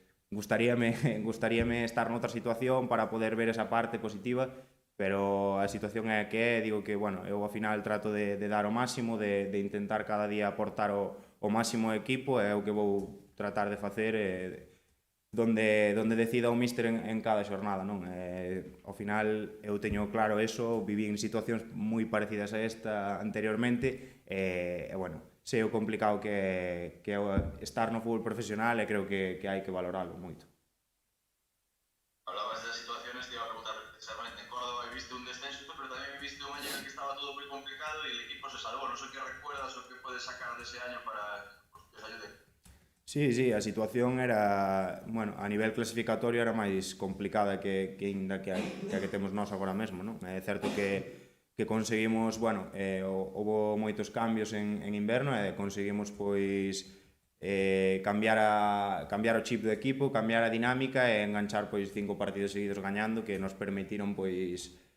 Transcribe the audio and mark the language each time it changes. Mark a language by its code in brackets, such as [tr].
[gl] Gustaríame estar noutra situación para poder ver esa parte positiva, pero a situación é a que é, digo que, bueno, eu ao final trato de dar o máximo, de intentar cada día aportar o máximo ao equipo, é o que vou tratar de facer donde decida o míster en cada xornada, non? Ao final eu teño claro eso, viví en situacións moi parecidas a esta anteriormente, e bueno, sei o complicado que é estar no fútbol profesional, e creo que hai que valoralo moito. [es] Hablabas de las situaciones, te iba a preguntar precisamente, en Córdoba viviste un descenso, pero también viviste un año en el que estaba todo muy complicado y el equipo se salvó. No sé qué recuerdas o qué puedes sacar de ese año para que os ayude. [gl] Sí, a situación era, bueno, a nivel clasificatorio era máis complicada que a que temos nós agora mesmo, non? É certo que conseguimos, bueno, houve moitos cambios en inverno e conseguimos, pois, cambiar o chip do equipo, cambiar a dinámica e enganchar, pois, 5 partidos seguidos gañando que nos permitiron, pois,